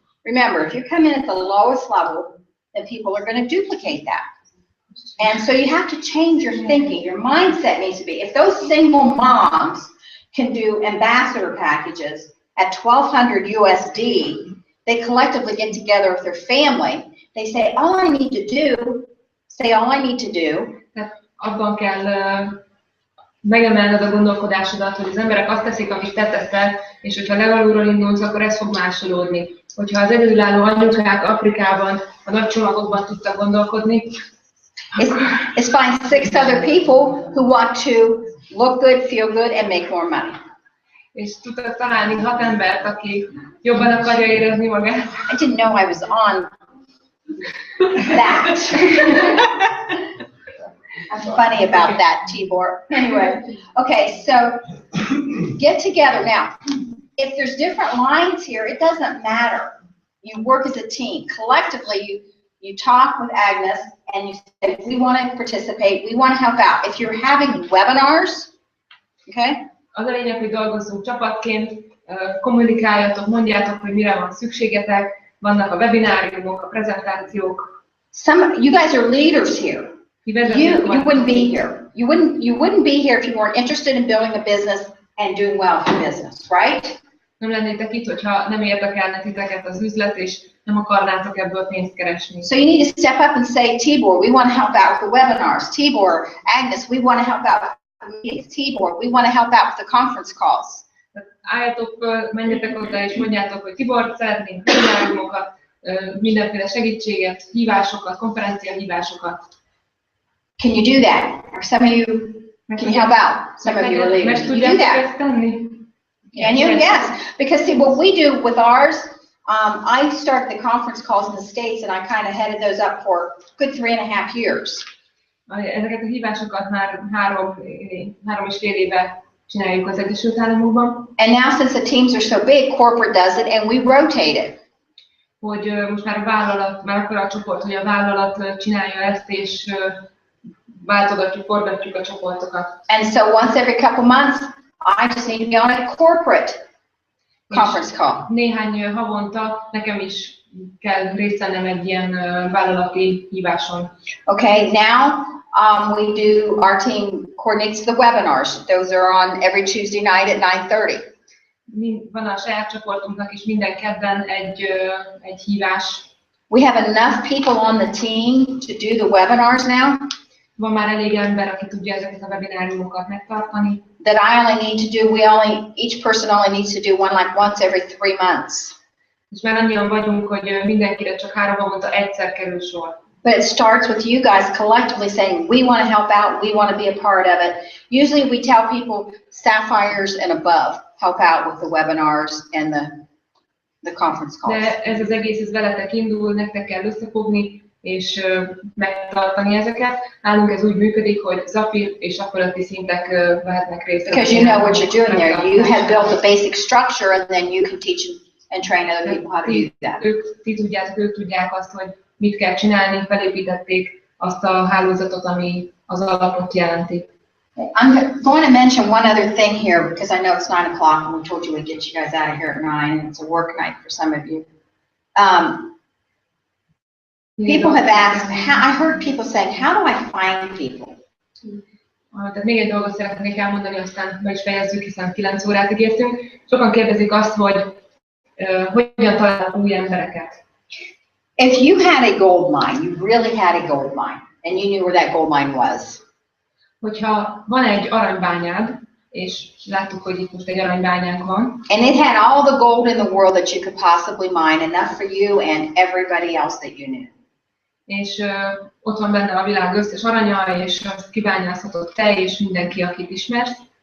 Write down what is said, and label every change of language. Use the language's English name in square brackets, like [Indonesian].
[English] Remember, if you come in at the lowest level, then people are gonna duplicate that. And so you have to change your thinking. Your mindset needs to be, if those single moms can do ambassador packages at $1,200 USD, they collectively get together with their family. They say, all I need to do, [Hungarian] Tehát abban kell megemelned a gondolkodásodat, hogy az emberek azt teszik, amit te teszel, és hogyha legalulról indulsz, akkor ez fog másolódni. Hogyha az egyedülálló anyukák Afrikában a nagy csomagokban tudtak gondolkodni, [English] is find 6 other people who want to look good, feel good, and make more money. [Hungarian] és tudtak találni 6 embert, aki jobban akarja érezni magát. [English] I didn't know I was on that. I'm funny about that, Tibor. Anyway, okay, so get together. Now, if there's different lines here, it doesn't matter. You work as a team. Collectively, you talk with Agnes and you say, we want to participate, we want to help out. If you're having webinars, okay? [Hungarian] Az a lényeg, hogy dolgozzunk csapatként, kommunikáljatok, mondjátok, hogy mire van szükségetek, vannak a webináriumok, a prezentációk. [English] You guys are leaders here. You wouldn't be here. You wouldn't be here if you weren't interested in building a business and doing well in business, right? [Hungarian] Nem lennétek itt, hogyha nem érdekelne titeket az üzlet, és nem akarnátok ebből pénzt keresni. [English] So you need to step up and say, Tibor, we want to help out with the webinars. Tibor, Agnes, we want to help out with the meetings. Tibor, we want to help out with the conference calls. [Hungarian] Álljatok föl, menjetek oda, és mondjátok, hogy Tibor, szeretnénk webináriumokat, mindenféle segítséget, hívásokat, konferencia hívásokat. [English] Can you do that? Or some of you, can you help out? Some of you are leaders. Can you do that? Can you? Yes. Because see, what we do with ours, I started the conference calls in the States and I kind of headed those up for a good 3.5 years. [Hungarian] Ezeket a hívásokat már 3,5 éve csináljuk az Egyesült Államokban. [English] And now since the teams are so big, corporate does it and we rotate it. [Hungarian] Hogy most már a vállalat, már akkor a csoport, hogy a vállalat csinálja ezt, és váltogatjuk, forgatjuk a csoportokat. [English] And so once every couple months, I just need to be on a corporate conference call. [Hungarian] Néhány havonta nekem is kell részt vennem egy ilyen vállalati híváson. [English] Okay, now we do, our team coordinates the webinars. Those are on every Tuesday night at 9:30. [Hungarian] Van a saját csoportunknak is minden kedden egy hívás. [English] We have enough people on the team to do the webinars now. [Hungarian] Van már elég ember, aki tudja ezeket a webináriumokat megtartani. [English] That I only need to do, each person only needs to do one like once every 3 months. [Hungarian] És már annyian vagyunk, hogy mindenkire csak 3 havonta egyszer kerül sor. [English] But it starts with you guys collectively saying, we want to help out, we want to be a part of it. Usually we tell people sapphires and above help out with the webinars and the conference calls. [Hungarian] De ez az egész, ez veletek indul, nektek kell összefogni, és megtartani ezeket. Nálunk ez úgy működik, hogy zafír és afölötti szintek vehetnek részt. [English] Because you know what you're doing there. You have built a basic structure and then you can teach and train other people how to do that. [Hungarian] Ők tudják azt, hogy mit kell csinálni, felépítették azt a hálózatot, ami az alapot jelenti. [English] I'm going to mention one other thing here because I know it's 9 o'clock and we told you we'd get you guys out of here at 9 and it's a work night for some of you. People have asked, I heard people saying, how do I find people? [Hungarian] Tehát még egy dolgot szeretnék elmondani, aztán be is fejezzük, hiszen 9 órát ígértünk. Sokan kérdezik azt, hogy hogyan találnak új embereket. [English] If you had a gold mine, you really had a gold mine, and you knew where that gold mine was. [Hungarian] Hogyha van egy aranybányád, és láttuk, hogy itt most egy aranybányánk van. [English] And it had all the gold in the world that you could possibly mine, enough for you and everybody else that you knew. [Hungarian] És ott van benne a világ összes aranya, és azt kibányászhatod te és mindenki, akit ismersz.